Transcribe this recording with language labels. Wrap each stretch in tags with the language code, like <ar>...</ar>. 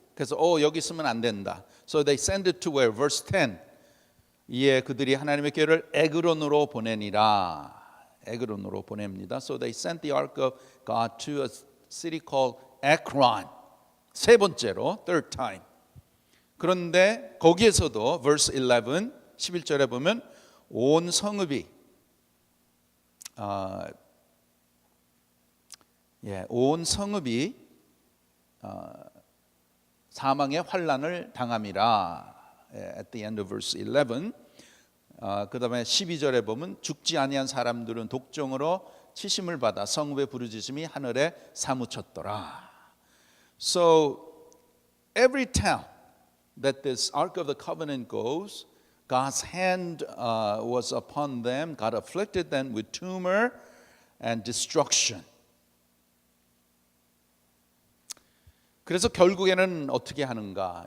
<ko>그래서 여기 있으면 안 된다.</ko> <en>So they sent it to where? Verse 10.</en> <ko>이에 그들이 하나님의 궤를 에그론으로 보내니라. 에그론으로 보냅니다.</ko> <en>So they sent the ark of God to a city called Ekron.</en> <ko>세 번째로,</ko> <en>third time.</en> <ko>그런데 거기에서도</ko> <en>verse 11,</en> <ko>11절에 보면 온 성읍이 온 성읍이 사망의 환란을 당함이라.</ko> <en>At the end of verse 11.</en> <ko>그 다음에 12절에 보면 죽지 아니한 사람들은 독종으로 치심을 받아 성읍의 부르짖음이 하늘에 사무쳤더라.</ko> <en>So every town that this Ark of the Covenant goes, God's hand was upon them. God afflicted them with tumor and destruction.</en> <ko>그래서 결국에는 어떻게 하는가?</ko>